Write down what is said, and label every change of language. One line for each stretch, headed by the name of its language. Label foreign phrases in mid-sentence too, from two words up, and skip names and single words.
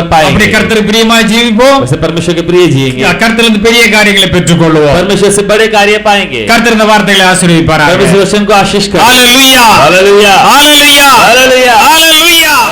Tamil: அப்படி
Hindi: पाएंगे।
Tamil: கர்த்தர் பிரியமாய் ஜீவிப்போம்.
Hindi: वैसे परमेश्वर के प्रिय जिएंगे,
Tamil: கர்த்தரிலிருந்து பெரிய காரியங்களை பெற்றுக் கொள்வோம்.
Hindi: परमेश्वर से बड़े कार्य पाएंगे।
Tamil: கர்த்தர் இந்த வார்த்தைகளை ஆசீர்வதிப்பாராக.
Hindi: परमेश्वर वचन को आशीष करें।
Tamil: ஹalleluya!
Hindi: हालेलुया,
Tamil: ஹalleluya!
Hindi: हालेलुया।
Tamil: ஹalleluya!